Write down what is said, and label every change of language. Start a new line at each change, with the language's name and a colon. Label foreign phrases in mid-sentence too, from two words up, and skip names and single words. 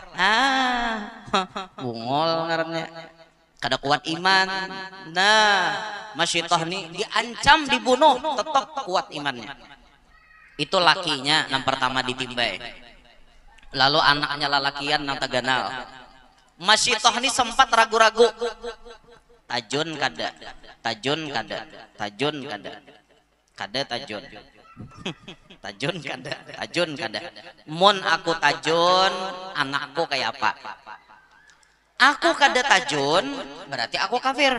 Banjar: Bungol ngarannya. Kada kuat iman. Nah Masyitoh nih diancam dibunuh tetap kuat imannya. Itu lakinya yang pertama ditimbai, lalu anaknya lalakian nang taganal. Masyitoh nih sempat ragu-ragu, tajun kada, tajun kada, tajun kada, kada tajun, tajun kada, tajun kada. Mun aku tajun, anakku kayak apa? Aku kada tajun, berarti aku kafir.